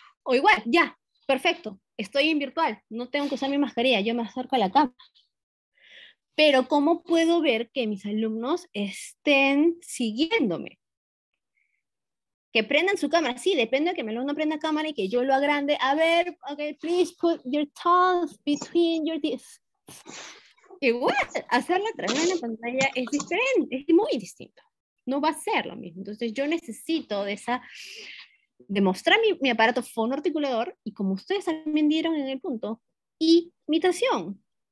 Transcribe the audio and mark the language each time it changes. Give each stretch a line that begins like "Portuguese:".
Spanish: O igual, ya, perfecto, estoy en virtual, no tengo que usar mi mascarilla, yo me acerco a la cama. Pero ¿cómo puedo ver que mis alumnos estén siguiéndome? Que prendan su cámara, sí, depende de que mi alumno prenda cámara y que yo lo agrande.
English: A ver, okay, please put your tongue between your teeth.
Spanish: Igual, hacerlo a través de la pantalla es diferente, es muy distinto. No va a ser lo mismo. Entonces yo necesito de mostrar mi aparato fonoarticulador y como ustedes también dieron en el punto, imitación.